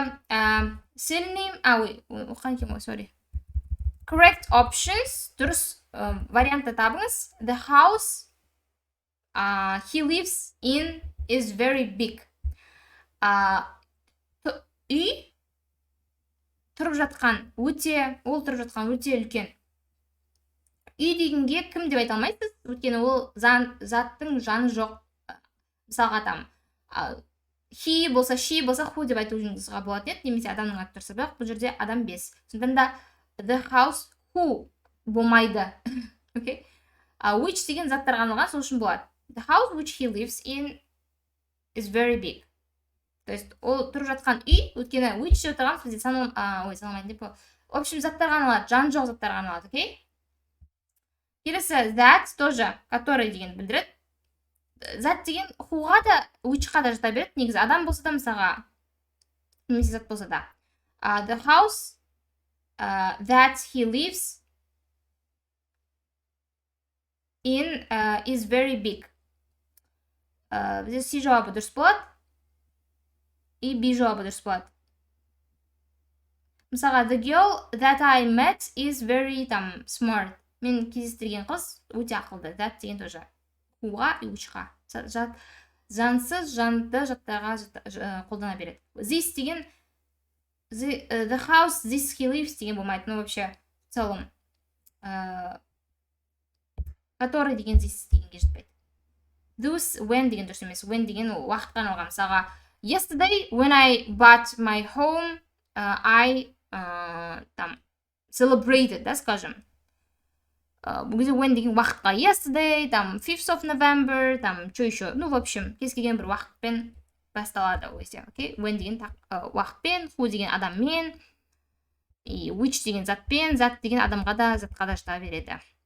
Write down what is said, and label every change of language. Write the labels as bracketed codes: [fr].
[kk] Synonym, оққан екен ғой, sorry. Correct options, дұрыс вариантты табыңыз. [en] The house he lives in is very big. [kk] Үй тұрып жатқан өте үлкен. Үй дегенге кім деп айта алмайсыз? Өйткені ол заттың жаны жоқ. Мысалға там he болса, she болса, who деп айтуыңызға болады еді, немесе адамның аты тұрса, бірақ бұл жерде адам бес. Сондықтан да the house who болмайды. [en] Okay? [kk] Which деген заттарға арналған, сол үшін болады. [en] The house which he lives in is very big. [ru] То есть [kk] ол тұрып жатқан үй, өйткені which деп отырғанымыз бізде саналмайды деп. [ru] В общем, [kk] заттарға арналады, жан жоқ заттарға арналады, окей? Келесі that тоже, который деген білдіреді. Зат деген whoға да, whichқа да жата береді. Негізі адам болса да мысалға, немесе зат болса да. [en] The house that he lives in is very big. [kk] Бізде C жауабы дұрыс болады. И B жауабы дұрыс болады. [en] мысалға the girl that I met is very там smart. [kk] Мен кездестірген қыз өте ақылды. That деген тоже хуға и учқа. Жансыз жанды жаттарға қолдана береді. This деген the house this he lives деген болмайды. [ru] Ну вообще в целом который [kk] деген this дегенге жетпейді. Those when деген дұрыс емес. When деген уақытқа арналған. [en] Мысалға yesterday when I bought my home I там celebrated, [ru] да, скажем. [kk] Бұл кезде when деген уақытқа yesterday, там 5th of November, [ru] там что еще. Ну, в общем, [kk] кез келген бір уақытпен басталады өзі. [en] Okay? [kk] When деген уақытпен, who деген адаммен, и which деген затпен, зат деген адамға да, затқа да шыға береді.